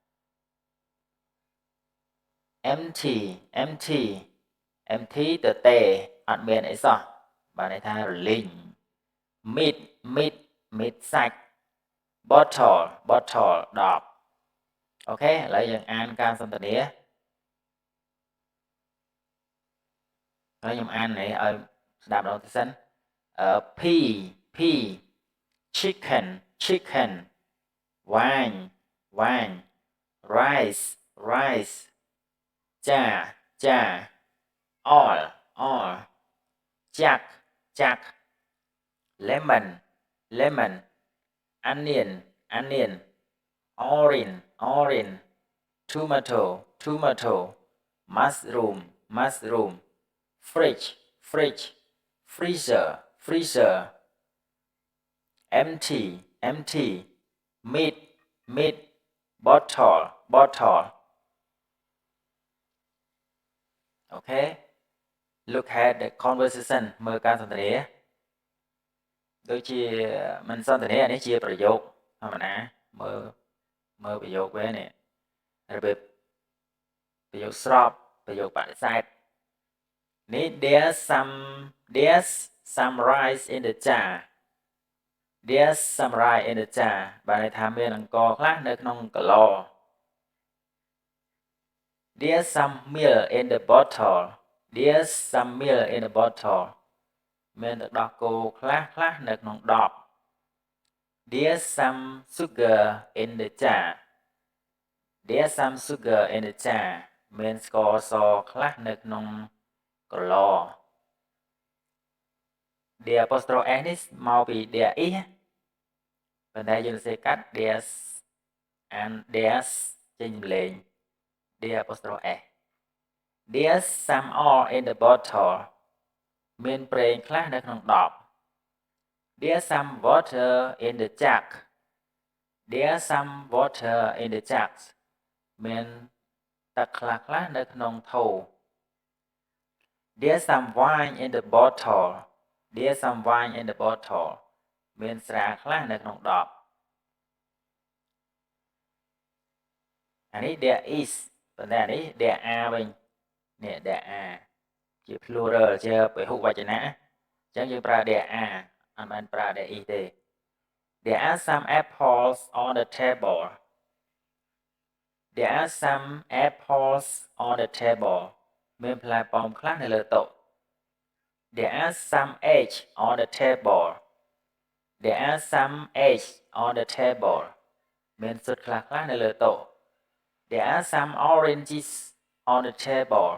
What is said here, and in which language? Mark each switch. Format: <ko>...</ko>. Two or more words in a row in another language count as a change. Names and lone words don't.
<km>empty ទទេអត់មានអីសោះបានន័យថារលីង meat សាច់ bottle 10អូខេឥឡូវយើងអានការសន្ទនាហើយខ្ញុំអាននេះឲ្យស្ដាប់ដល់ទៅសិន</km> <en>P chicken wine rice ចា all ចាក់ lemon onion orange tomato mushroom fridge freezer empty meat bottle okay look at the conversation</en> <km>មើលការសន្ទនាដូចជាមិនសន្ទនានេះជាប្រយោគធម្មតាមើលប្រយោគវិញនេះរបៀបប្រយោគស្របប្រយោគបដិសេធនេះ</km> <en>there's some rice in the jar</en> <km>បានន័យថាមានអង្ករខ្លះនៅក្នុងកឡ</km> <en>there's some milk in the bottle</en> <km>មានទឹកដោះគោខ្លះនៅក្នុងដប</km> <en>there's some sugar in the jar</en> <km>មានស្ករសខ្លះនៅក្នុងកឡ</km> <en>the apostrophe s</en> <km>នេះមកពី</km> <en>there is</en> <km>ប៉ុន្តែយើងសរសេរកាត់ there's ចេញសំឡេង</km> <en>the apostrophe s there's some oil in the bottle</en> <km>មានប្រេងខ្លះនៅក្នុងដប</km> <en>there's some water in the jug</en> <km>មានទឹកខ្លះនៅក្នុងថូ</km> <en>there's some wine in the bottle</en> <km>មានស្រាខ្លះនៅក្នុងដប អានេះ</km> <en>there is</en> <km>ប៉ុន្តែអានេះ</km> <en>there are</en> <km>វិញនេះ</km> <en>there are</en> <km>ជា plural ជាពហុវចនៈអញ្ចឹងយើងប្រើ</km> <en>there are</en> <km>អត់មែនប្រើ</km> <en>there is</en> <km>ទេ</km> <en>there are some apples on the table</en> <km>មានផ្លែប៉ោមខ្លះនៅលើតុ</km> <en>there are some eggs on the table</en> <km>មានស៊ុតខ្លះនៅលើតុ</km> <en>There are some oranges on the table.</en>